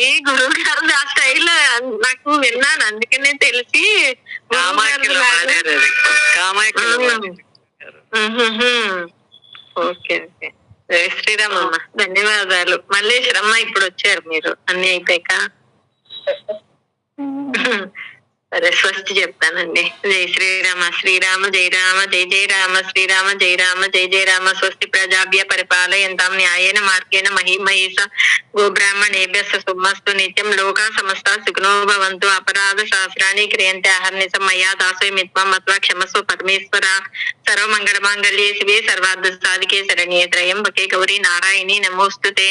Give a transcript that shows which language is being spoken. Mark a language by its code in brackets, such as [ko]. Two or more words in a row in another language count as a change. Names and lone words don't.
[te] గురువు గారు ఆ స్టైల్ నాకు విన్నాను, అందుకనే తెలిసి [en] okay okay. [te] జై శ్రీరామమ్మ, ధన్యవాదాలు. మల్లేశ్వరమ్మ ఇప్పుడు వచ్చారు మీరు అన్ని అయిపోయాక. సరే స్వస్తి చెప్తానండి. [sa] జై శ్రీరామ శ్రీరామ జయ రామ జయ జయ రామ శ్రీరామ జయ రామ జయ జయ రామ. స్వస్తి ప్రజాభ్య పరిపాలయంతాం న్యాయేన మార్గేణ మహిమహేష గోబ్రాహ్మణేభ్య శుభమస్తు నిత్యం లోకా సమస్త సుఖినో భవంతు. అపరాధ శాస్త్రాన్ని క్రియంతే అహర్నిశం మయా దాసోయ మిత్వం మత్వా క్షమస్వ పరమేశ్వర. సర్వమంగళ మాంగళ్యే శివే సర్వార్థ సాధికే శరణ్యే త్రయంబకే గౌరీ నారాయణి నమోస్తుతే.